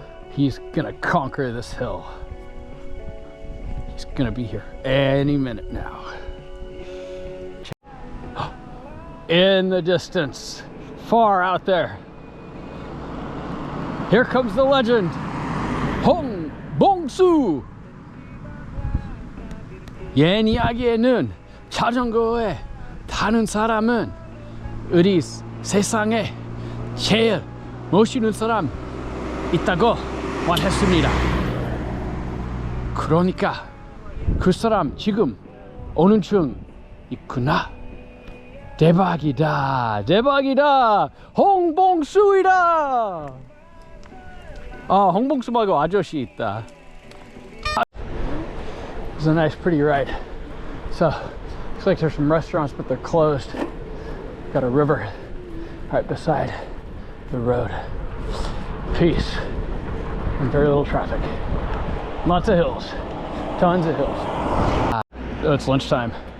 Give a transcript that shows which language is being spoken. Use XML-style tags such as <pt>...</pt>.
<en>He's gonna conquer this hill. He's gonna be here any minute now. In the distance, far out there, here comes the legend, Hong Bong-su.</en> <ko>옛이야기에는 자전거에 타는 사람은 우리 세상에 제일 멋있는 사람 있다고 말했습니다. 그러니까 그 사람 지금 오는 중 있구나. 대박이다, 대박이다. 홍봉수이다. 아, 홍봉수 말고 아저씨 있다.</ko> <en>It's a nice, pretty ride. So, looks like there's some restaurants, but they're closed. Got a river right beside the road. Peace and very little traffic. Lots of hills, tons of hills. It's lunchtime.</en>